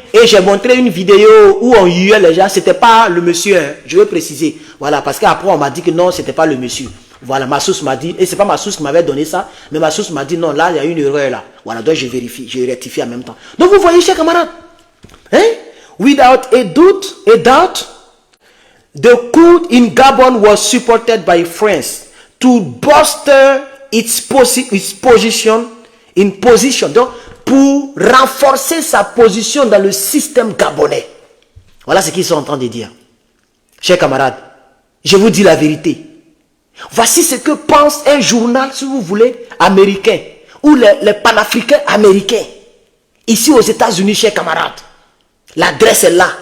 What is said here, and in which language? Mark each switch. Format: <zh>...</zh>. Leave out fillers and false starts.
<fr>Et j'ai montré une vidéo où on huait les gens. C'était pas le monsieur, hein, je vais préciser. Voilà, parce qu'après on m'a dit que non, c'était pas le monsieur. Voilà, ma source m'a dit, et c'est pas ma source qui m'avait donné ça, mais ma source m'a dit non, là il y a une erreur là. Voilà, donc je vérifie, je rectifie en même temps. Donc vous voyez, chers camarades, hein?</fr> <en>Without a doubt, the coup in Gabon was supported by France to bolster its position in position.</en> <fr>Donc, pour renforcer sa position dans le système gabonais. Voilà ce qu'ils sont en train de dire. Chers camarades, je vous dis la vérité. Voici ce que pense un journal, si vous voulez, américain, ou les panafricains américains, ici aux États-Unis, chers camarades. L'adresse est là.</fr>